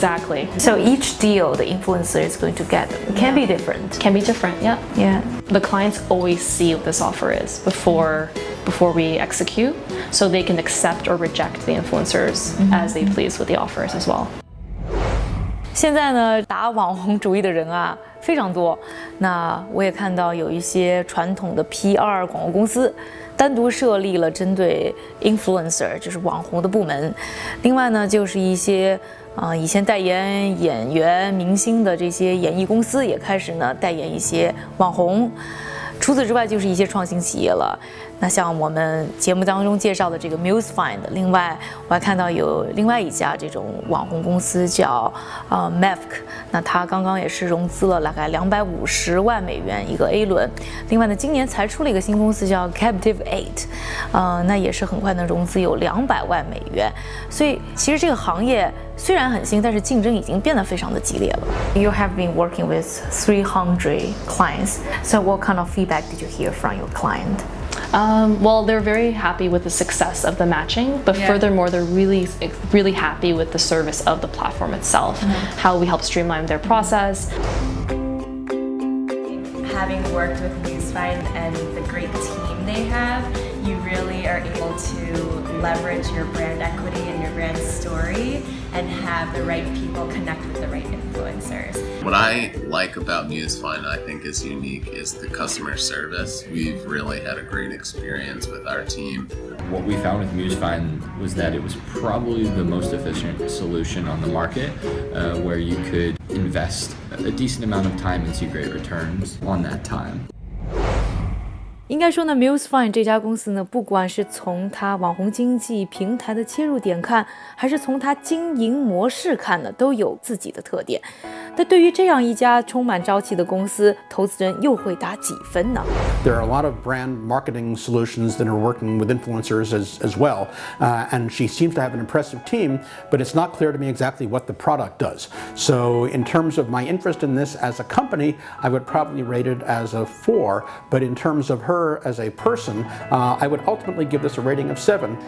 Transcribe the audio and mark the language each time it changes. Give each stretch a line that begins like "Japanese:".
English: Exactly. So each deal the influencer is going to get can be different. Can be different, yeah. Yeah. The clients always see what this offer is before we execute, so they can accept or reject the influencers as they please with the offers as well.
Chinese: 现在呢，打网红主义的人啊非常多。那我也看到有一些传统的 PR 广告公司单独设立了针对 influencer， 就是网红的部门。另外呢，就是一些以前代言演员、明星的这些演艺公司也开始呢代言一些网红。除此之外，就是一些创新企业了。那像我们节目当中介绍的这个 Musefind， 另外我还看到有另外一家这种网红公司叫Mevc， 那它刚刚也是融资了大概250万美元一个 A 轮。另外呢，今年才出了一个新公司叫 Captive 8，那也是很快能融资有200万美元。所以其实这个行业虽然很新，但是竞争已经变得非常的激烈了。
English: You have been working with 300 clients, so what kind of feedback did you hear from your client? Well, they're very happy with the success of the matching, but furthermore, they're really happy with the service of the platform itself, how we help streamline their process. Having worked with Musefind and the great team they have, you really are able to leverage your brand equity and your brand story and have the right people connect with the right influencers. What I like about Musefind, I think is unique, is the customer service. We've really had a great experience with our team. What we found with Musefind was that it was probably the most efficient solution on the market, where you could invest a decent amount of time and see great returns on that time.
Chinese: 应该说呢 Musefind 这家公司呢，不管是从它网红经济平台的切入点看，还是从它经营模式看呢，都有自己的特点。那对于这样一家充满朝气的公司，投资人又会打几分呢？
English: There are a lot of brand marketing solutions that are working with influencers as well, and she seems to have an impressive team, but it's not clear to me exactly what the product does. So in terms of my interest in this as a company, I would probably rate it as a 4, but in terms of her as a person, I would ultimately give this a rating of 7.